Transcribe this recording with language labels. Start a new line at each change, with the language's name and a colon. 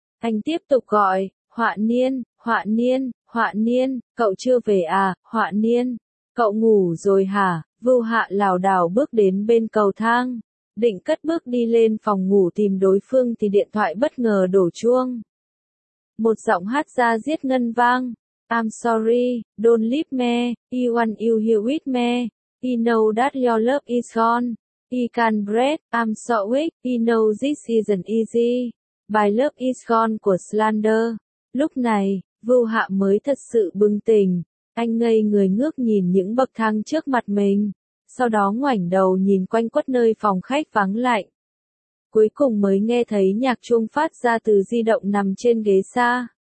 Vietnamese: Anh tiếp tục gọi, "Họa niên, họa niên, họa niên, cậu chưa về à, họa niên, cậu ngủ rồi hả?" Vưu Hạ lảo đảo bước đến bên cầu thang, định cất bước đi lên phòng ngủ tìm đối phương thì điện thoại bất ngờ đổ chuông. Một giọng hát ra giết ngân vang,
English: "I'm sorry, don't leave me, I want you here with me, I know that your love is gone. I can't breathe, I'm so weak, I know this isn't easy. My love is gone"
Vietnamese: của Slander. Lúc này, Vưu Hạ mới thật sự bừng tỉnh. Anh ngây người ngước nhìn những bậc thang trước mặt mình. Sau đó ngoảnh đầu nhìn quanh quất nơi phòng khách vắng lạnh. Cuối cùng mới nghe thấy nhạc chuông phát ra từ di động nằm trên ghế xa.